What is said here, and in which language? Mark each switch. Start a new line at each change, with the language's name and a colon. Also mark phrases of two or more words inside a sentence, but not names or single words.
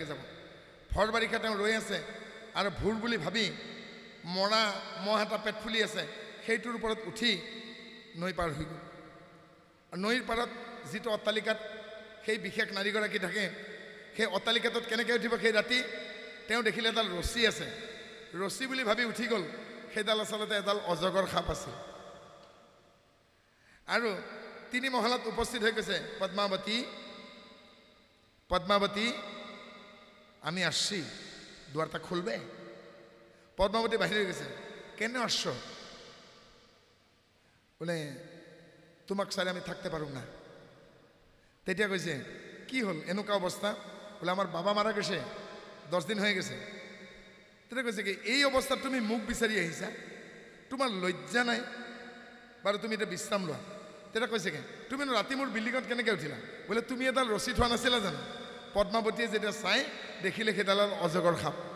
Assamese: যাব ভৰ বাৰিষা তেওঁ ৰৈ আছে আৰু ভোৰ বুলি ভাবি মৰা মহ এটা পেট ফুলি আছে সেইটোৰ ওপৰত উঠি নৈ পাৰ হৈ গ'ল আৰু নৈৰ পাৰত যিটো অট্টালিকাত সেই বিশেষ নাৰীগৰাকী থাকে সেই অট্টালিকাটোত কেনেকৈ উঠিব সেই ৰাতি তেওঁ দেখিলে এডাল ৰছী আছে ৰছী বুলি ভাবি উঠি গ'ল সেইডাল আচলতে এডাল অজগৰ সাপ আছিল আৰু তিনি মহলাত উপস্থিত হৈ গৈছে
Bangla: পদ্মাৱতী আমি আসছি দুয়ারটা খুলবে পদ্মাবতী বাহির হয়ে গেছে কেন আসছ বলে তোমাক সারে আমি থাকতে পারুম না
Assamese: তেতিয়া কইছে কি হল এনেকুৱা অবস্থা
Bangla: বলে আমার বাবা মারা গেছে 10 দিন হয়ে গেছে
Assamese: তেতিয়া কইছে কি এই অবস্থাত তুমি মুখ বিচাৰি আহিছা তোমাৰ লজ্জা নাই বাৰু তুমি এটা বিশ্ৰাম লোৱা তেতিয়া কৈছে কি তুমি ৰাতি মোৰ বিল্ডিঙত কেনেকৈ উঠিলা বলে তুমি এডাল ৰছী থোৱা নাছিলা জানো পদ্মাৱতীয়ে যেতিয়া চাই দেখিলে সেইডাল অজগৰ সাপ